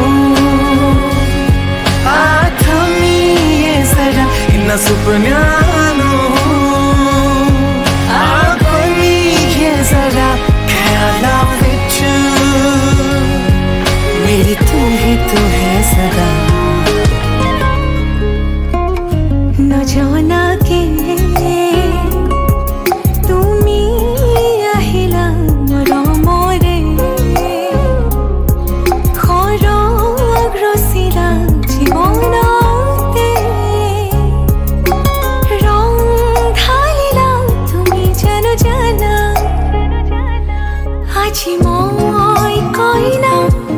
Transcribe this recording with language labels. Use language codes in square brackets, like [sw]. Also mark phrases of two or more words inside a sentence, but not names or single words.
[pa] ਜ਼ਰਾ ਇਨ੍ਹਾਂ ਸੁਪਨਿਆਂ ਨੂੰ ਆਖੀਏ ਜ਼ਰਾ ਖ਼ਿਆਲਾਂ ਵਿੱਚ ਮੇਰੀ ਤੂੰ ਹੈ ਸਦਾ [as] নজনাকে তুমি আহিলা মৰমৰে খৰগ ৰচিলা জীৱনতে ৰং ঢালিলা তুমি জানো জানা আজি মই কইনা